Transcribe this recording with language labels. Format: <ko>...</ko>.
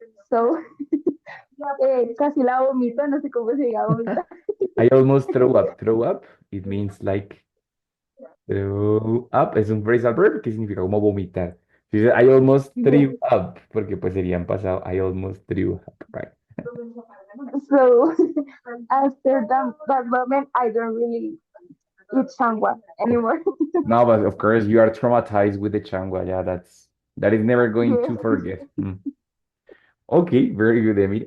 <es>So, casi la vomito, no sé cómo se diga vomita.</es> <en>I almost throw up. Throw up, it means like throw up.</en> <es>Es un phrasal verb que significa como vomitar. Si dice,</es> <en>I almost Yes. threw up,</en> <es>porque pues sería en pasado.</es> <en>I almost threw up, right? So, after that moment, I don't really eat sangua Of- anymore. No, but of course you are traumatized with the changua. Yeah, that is never going to Yes. forget. Mm. Okay, very good, Emil.</en>